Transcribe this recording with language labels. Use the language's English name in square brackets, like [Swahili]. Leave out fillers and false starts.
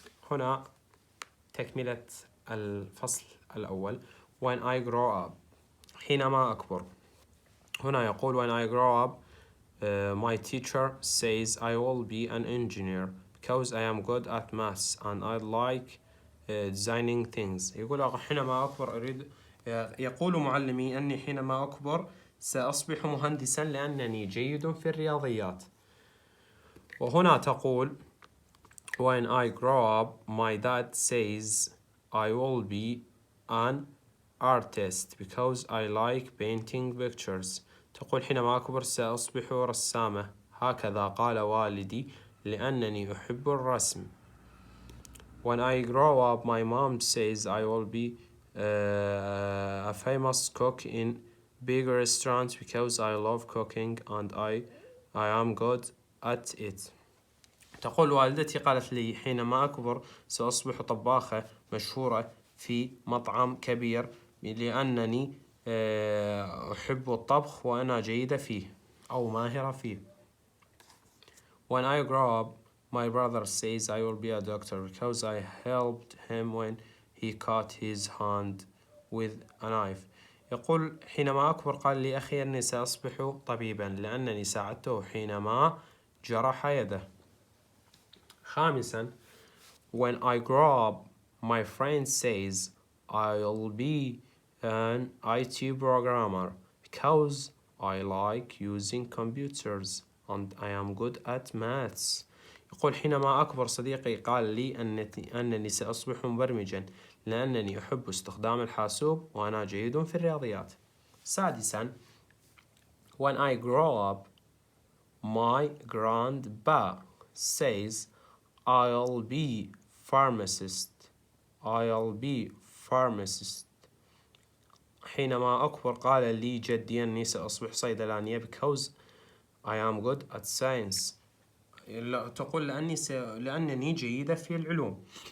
[Arabic] هنا تكملة الفصل الأول. [English] when I grow up [Arabic] حينما أكبر. هنا يقول [English] when I grow up my teacher says I will be an engineer because I am good at maths and I like designing things. [Arabic] يقول حينما أكبر أريد يقول معلمي أني حينما أكبر سأصبح مهندسا لأنني جيد في الرياضيات. وهنا تقول [English] when I grow up my dad says I will be an artist because I like painting pictures. [Arabic] تقول حينما أكبر سأصبح رسامة هكذا قال والدي لأنني أحب الرسم. [English] when I grow up my mom says I will be a famous cook in big restaurants because I love cooking and I am good at it. [Arabic] تقول والدتي قالت لي حينما أكبر سأصبح طباخة مشهورة في مطعم كبير لأنني أحب الطبخ وأنا جيدة فيه أو ماهرة فيه. [English] when I grow up my brother says I will be a doctor because I helped him when he cut his hand with a knife. [Arabic] يقول حينما أكبر قال لي أخي أني سأصبح طبيبا لأنني ساعدته حينما جرح يده. خامسا [English] when I grow up my friend says I'll be an IT programmer because I like using computers and I am good at maths. [Arabic] يقول حينما أكبر صديقي قال لي أنني سأصبح مبرمجا لأنني أحب استخدام الحاسوب وأنا جيد في الرياضيات. سادسا [English] when I grow up my grandpa says I'll be pharmacist. I'll be pharmacist. [Arabic] حينما أكبر قال لي جدي أني سأصبح صيدلانية [English] because I am good at science. [Arabic] تقول لأنني جيدة في العلوم.